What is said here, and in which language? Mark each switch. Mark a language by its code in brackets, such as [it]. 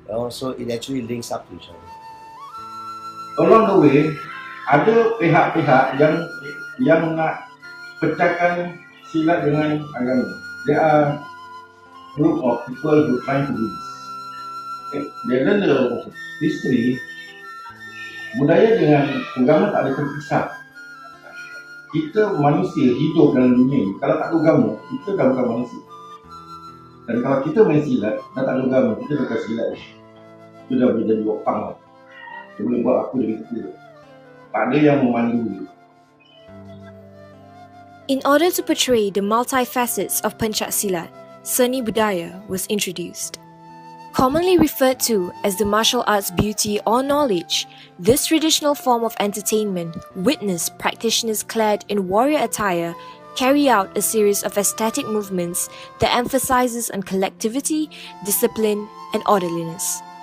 [en] So it actually links up to each other. [ms] Along the way, ada pihak-pihak yang nak pecahkan silat dengan agama. [en] There are group of people who trying to do this. They learn the history. [ms] Budaya dengan agama tak ada terpisah. Kita manusia hidup dalam dunia ni, kalau tak ada agama, kita dah bukan manusia. Dan kalau kita main silat, dah tak ada agama, kita bukan silat. Kita dah boleh jadi opang. Dia boleh buat apa dia kata. Tak ada yang memandu dia. [en] In order to portray the multifacets of Pencak Silat, Seni Budaya was introduced. Commonly referred to as the martial arts beauty or knowledge, this traditional form of entertainment witnessed practitioners clad in warrior attire carry out a series of aesthetic movements that emphasizes on collectivity, discipline, and orderliness.